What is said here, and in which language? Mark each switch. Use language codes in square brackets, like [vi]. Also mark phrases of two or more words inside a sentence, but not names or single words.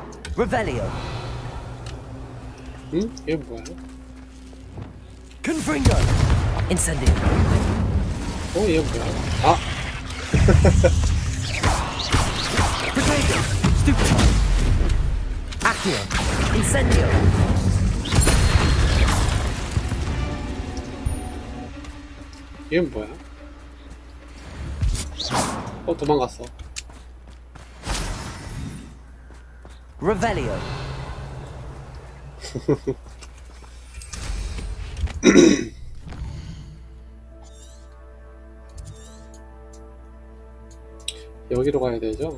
[la] Revelio. [ko] 응? 이게 뭐야? [la] Confringo. Incendio. [ko] 이게 뭐야? 아! [la] Protego. Stupefy. Accio. Incendio. [ko] 이게 뭐야? 도망갔어. [la] Revelio. [ko] 여기로 가야 되죠?